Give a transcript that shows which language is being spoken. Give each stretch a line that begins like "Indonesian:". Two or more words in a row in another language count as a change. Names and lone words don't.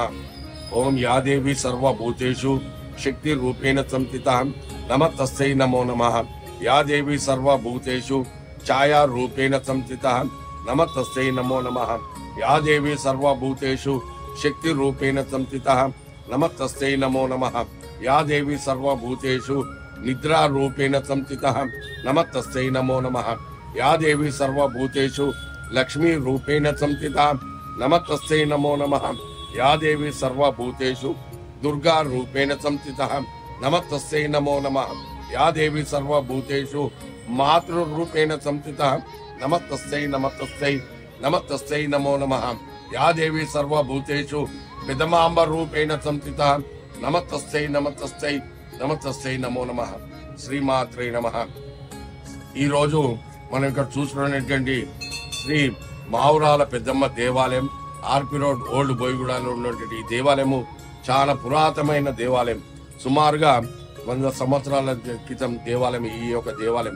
Sanskrit: ఓం యాదేవి సర్వభూతేషు శక్తి రూపేణ సంస్థిత నమః తస్సై నమో నమః. యాదేవి సర్వభూతేషు ఛాయా రూపేణ సంస్థిత నమః తస్సై నమో నమః. యాదేవి సర్వభూతేషు శక్తి రూపేణ సంస్థిత నమః తస్సై నమో నమః. या देवी सर्वभूतेषु निद्रा रूपेण संस्थितः नमः तस्यै नमो नमः. या देवी सर्वभूतेषु लक्ष्मी रूपेण संस्थिता नमः तस्यै नमो नमः. या देवी सर्वभूतेषु दुर्गा रूपेण संस्थितः नमः तस्यै नमो नमः. या देवी सर्वभूतेषु मातृ रूपेण संस्थितः नमः तस्यै नमः तस्यै नमो नमः. या देवी सर्वभूतेषु पिदमांब रूपेण संस्थितः नमः तस्यै नमो नमः. శ్రీమాత్రే నమః.
Telugu: ఈ రోజు మనం ఇక్కడ చూసుకున్నటువంటి శ్రీ మావురాల పెద్దమ్మ దేవాలయం ఆర్పి రోడ్ ఓల్డ్ బోయిగూడలో ఉన్నటువంటి ఈ దేవాలయము చాలా పురాతనమైన దేవాలయం. సుమారుగా 100 సంవత్సరాల క్రితం దేవాలయం ఈ యొక్క దేవాలయం.